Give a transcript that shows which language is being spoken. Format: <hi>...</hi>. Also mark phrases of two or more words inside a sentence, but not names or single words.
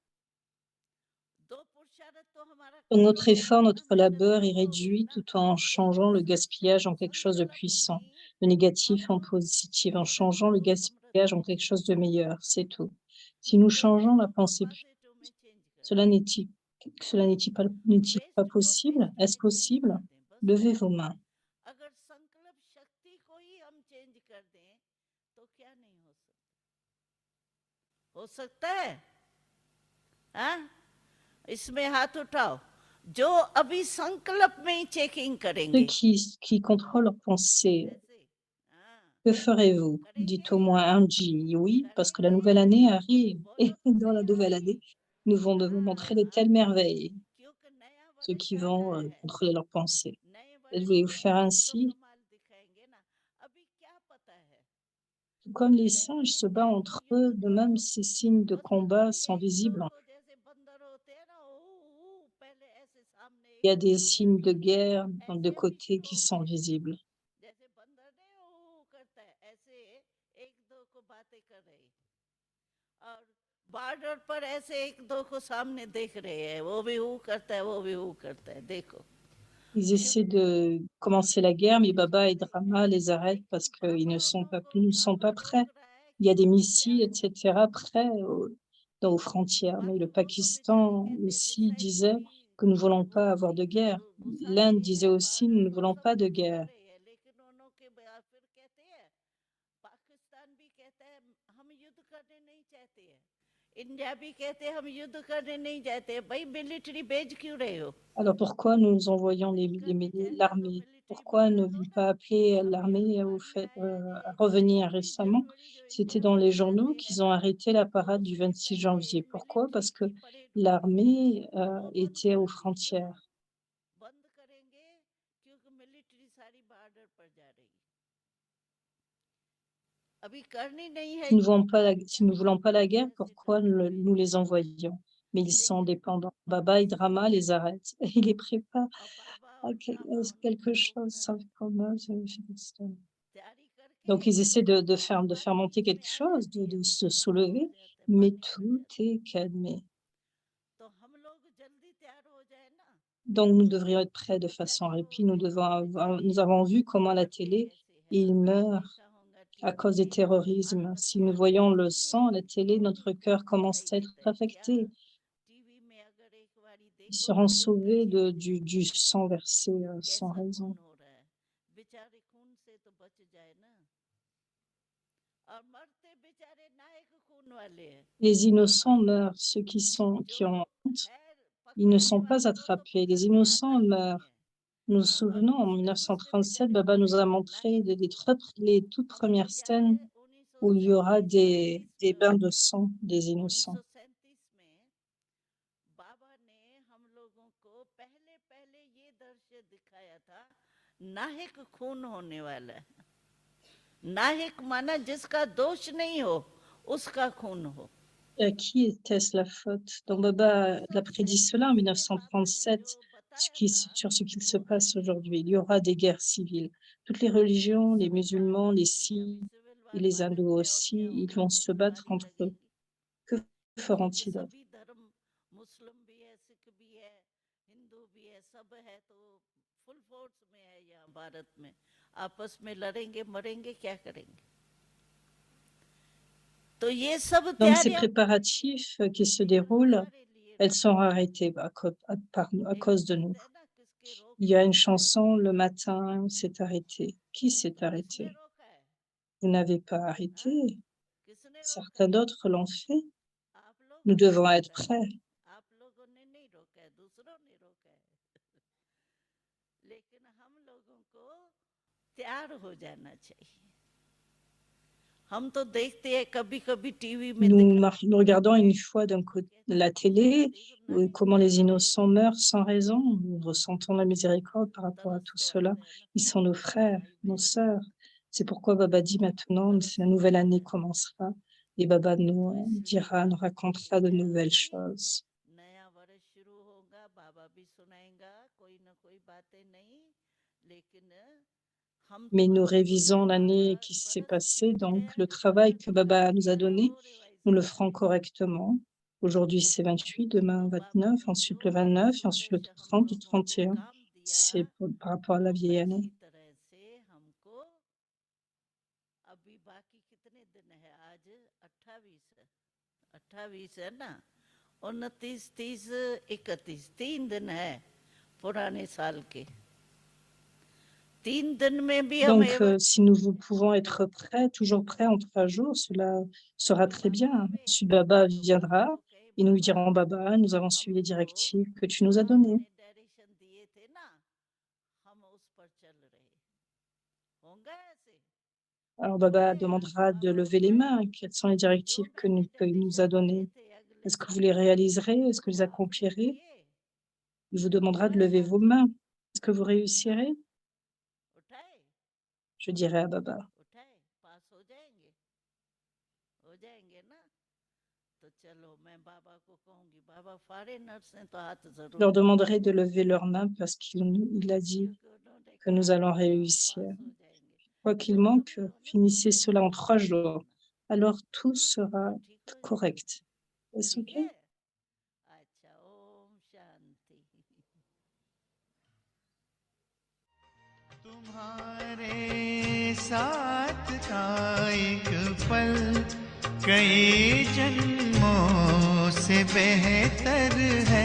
<fr>Notre effort, notre labeur est réduit tout en changeant le gaspillage en quelque chose de puissant, le négatif en positif, en changeant le gaspillage en quelque chose de meilleur, c'est tout. Si nous changeons la pensée, Cela n'est-il pas possible? Est-ce possible? Levez vos mains.</fr> <hi>अगर संकल्प शक्ति को ही हम चेंज कर दें तो क्या नहीं हो सकता है? हाँ, इसमें हाथ उठाओ जो अभी संकल्प में ही चेकिंग</hi> <fr>Ceux</fr> <hi>करेंगे</hi> <fr>qui contrôlent leurs pensées,</fr> <hi>ऐसे, हाँ,</hi> <fr>que ferez-vous? Dites au moins un G. Oui, parce que la nouvelle année arrive. Et dans la nouvelle année, nous devons montrer de telles merveilles,</fr> <hi>क्योंकि नया</hi> <fr>ceux</fr> <hi>वर्ष</hi> <fr>qui</fr> <hi>आ</hi> <fr>vont</fr> <hi>रहा है</hi> <fr>contrôler leurs pensées.</fr> <hi>नए</hi> <fr>Voulez-vous</fr> <hi>वर्ष</hi> <fr>faire</fr> <hi>में</hi> <fr>ainsi?</fr> <hi>तो कमाल दिखाएंगे ना अभी क्या पता है</hi> <fr>Tout comme les singes se battent entre eux, de même ces signes de combat sont visibles.</fr> <hi>तो जैसे बंदर होते हैं ना पहले ऐसे सामने</hi> <fr>Il y a des signes de guerre de côté qui sont visibles.</fr> <hi>जैसे बंदर ने करता है ऐसे एक दो को बातें कर रहे और बॉर्डर पर ऐसे एक दो को सामने देख रहे हैं वो भी करता है वो भी करता है देखो</hi> <fr>Ils essaient de commencer la guerre, mais Baba et Drama les arrêtent parce qu'ils ne sont pas prêts. Il y a des missiles, etc., prêts aux frontières. Mais le Pakistan aussi disait que nous ne voulons pas avoir de guerre. L'Inde disait aussi nous ne voulons pas de guerre.</fr> <hi>लेकिन उन्होंने फिर कहते हैं पाकिस्तान भी कहता है हम युद्ध करने नहीं चाहते हैं इंडिया भी कहते हैं हम युद्ध करने नहीं चाहते भाई मिलिट्री भेज क्यों रहे हो</hi> <fr>Alors pourquoi nous envoyons l'armée? Pourquoi ne pas appeler l'armée à revenir récemment? C'était dans les journaux qu'ils ont arrêté la parade du 26 janvier. Pourquoi? Parce que l'armée était aux frontières.</fr> <hi>बंद करेंगे क्योंकि मिलिट्री सारी बॉर्डर पर जा रही है अभी करनी नहीं है</hi> <fr>Si nous ne voulons pas la guerre, pourquoi nous les envoyons? Mais ils sont dépendants. Baba et Drama les arrêtent. Il les prépare</fr> <hi>और बाबा</hi> <fr>à</fr> <hi>और ड्रामा</hi> <fr>quelque chose.</fr> <hi>तैयारी करके</hi> <fr>Donc, ils essaient de faire monter quelque chose, de se soulever, mais tout est calmé.</fr> <hi>तो हम लोग जल्दी तैयार हो जाए ना</hi> <fr>Donc, nous devrions être prêts de façon répit. Nous avons vu comment la télé, ils meurent à cause du terrorisme. Si nous voyons le sang à la télé, notre cœur commence à être affecté.</fr> <hi>टीवी में अगर एक बारी</hi> <fr>Ils</fr> <hi>देखो</hi> <fr>seront sauvés du sang versé sans</fr> <hi>कैसा</hi> <fr>raison.</fr> <hi>खून हो रहा है बेचारे खून से तो बच जाए ना और मरते बेचारे नायक खून वाले हैं</hi> <fr>Les innocents meurent. Ceux qui ont honte, ils ne sont pas attrapés. Les innocents meurent. Nous nous souvenons, en 1937, Baba nous a montré les toutes premières scènes où il y aura des bains de sang des innocents.</fr> <hi>1937 में बाबा ने हम लोगों को पहले पहले ये दृश्य दिखाया था नायक खून होने वाला है नायक माना जिसका दोष नहीं हो उसका खून हो</hi> <fr>À qui était-ce la faute? Donc Baba l'a prédit cela en 1937, sur ce qu'il se passe aujourd'hui. Il y aura des guerres civiles. Toutes les religions, les musulmans, les sikhs et les hindous aussi, ils vont se battre entre eux. Que feront-ils d'autre?</fr> <hi>सभी धर्म मुस्लिम भी है सिख भी है हिंदू भी है सब है तो</hi> <en>full force</en> <hi>में है यहाँ भारत में आपस में लड़ेंगे मरेंगे क्या करेंगे तो ये सब</hi> <fr>Donc ces</fr> <hi>तैयारियां</hi> <fr>préparatifs qui se déroulent, elles sont arrêtées à cause de nous. Il y a une chanson, le matin, s'est arrêté. Qui s'est arrêté? Vous n'avez pas arrêté. Certains d'autres l'ont fait.</fr> <hi>आप लोग</hi> <fr>Nous devons être prêts.</fr> <hi>आप लोगों ने नहीं रोका है दूसरों ने रोका है लेकिन हम लोगों को तैयार हो जाना चाहिए हम तो देखते हैं कभी कभी टीवी में</hi> <fr>Nous regardons une fois la télé, comment les innocents meurent sans raison. Nous ressentons la miséricorde par rapport à tout cela. Ils sont nos frères, nos sœurs. C'est pourquoi Baba dit maintenant, la nouvelle année commencera et Baba nous racontera de nouvelles choses.</fr> <hi>नया वर्ष शुरू होगा बाबा भी सुनाएगा कोई ना कोई बातें नहीं लेकिन हम</hi> <fr>Mais nous révisons l'année qui s'est passée, donc le travail que Baba nous a donné, nous le ferons correctement. Aujourd'hui, c'est 28, demain 29, ensuite le 29, et ensuite le 30, le 31. C'est par rapport à la vieille année.</fr> <hi>तरह से हमको अभी बाकी कितने दिन है आज 28 है 28 है ना 29, 30, 31 3 दिन है पुराने साल के 3 दिन में भी हम</hi> <fr>Donc, si nous pouvons être prêts, toujours prêts en 3 jours, cela sera très bien. Ensuite, Baba viendra et nous lui dirons, Baba, nous avons suivi les directives que tu nous as données.</fr> <hi>डायरेक्शन दिए थे ना हम उस पर चल रहे होंगे ऐसे</hi> <fr>Alors, Baba demandera de lever les mains. Quelles sont les directives qu'il nous a données? Est-ce que vous les réaliserez? Est-ce que vous les accomplirez? Il vous demandera de lever vos mains. Est-ce que vous réussirez?</fr> <hi>उठाए</hi> <fr>Je dirai à Baba.</fr> <hi>उठाए पास हो जाएंगे ना तो चलो मैं बाबा को कहूंगी बाबा फॉरेनर्स हैं तो हाथ</hi> <fr>Je</fr> <hi>जरूर</hi> <fr>leur demanderai de lever leurs mains parce qu'il a dit que nous allons réussir. Quoi qu'il manque, finissez cela en 3 jours. Alors tout sera correct. Est-ce OK?</fr> <hi>अच्छा ओम शांति तुम्हारे साथ का एक पल कई जन्मों से बेहतर है</hi>